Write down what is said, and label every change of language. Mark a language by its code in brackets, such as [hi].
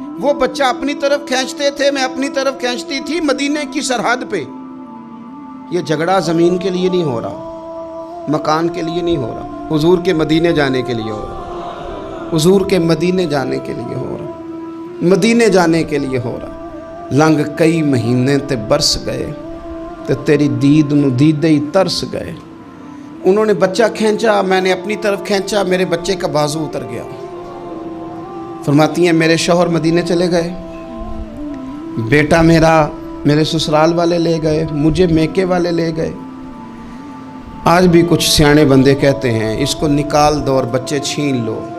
[ur] وہ بچہ اپنی طرف کھینچتے تھے, میں اپنی طرف کھینچتی تھی, مدینے کی سرحد پہ. یہ جھگڑا زمین کے لیے نہیں ہو رہا, مکان کے لیے نہیں ہو رہا, حضور کے مدینے جانے کے لیے ہو رہا, حضور کے مدینے جانے کے لیے ہو رہا, مدینے جانے کے لیے ہو رہا. [pa] لنگ کئی مہینے تے برس گئے تے تیری دید نو دیدے ہی ترس گئے. [ur] انہوں نے بچہ کھینچا, میں نے اپنی طرف کھینچا, میرے بچے کا بازو اتر گیا. فرماتی ہیں میرے شوہر مدینے چلے گئے, بیٹا میرا میرے سسرال والے لے گئے, مجھے میکے والے لے گئے. آج بھی کچھ سیانے بندے کہتے ہیں اس کو نکال دو اور بچے چھین لو.